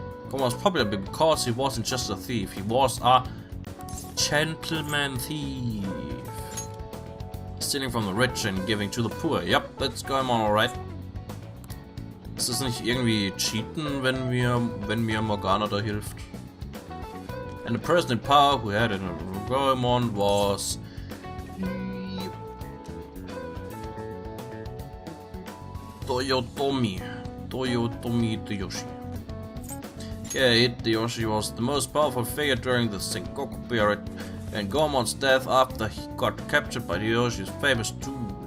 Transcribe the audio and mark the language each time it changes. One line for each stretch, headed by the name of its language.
English: Goemon was popular because he wasn't just a thief, he was a gentleman thief. Stealing from the rich and giving to the poor. Yep, that's Goemon alright.
German: Ist das nicht irgendwie cheaten, wenn mir Morgana da hilft?
English: And the person in power who had it in Goemon was Toyotomi Hideyoshi. Yeah, Hideyoshi was the most powerful figure during the Sengoku period, and Goemon's death after he got captured by Hideyoshi is famous too.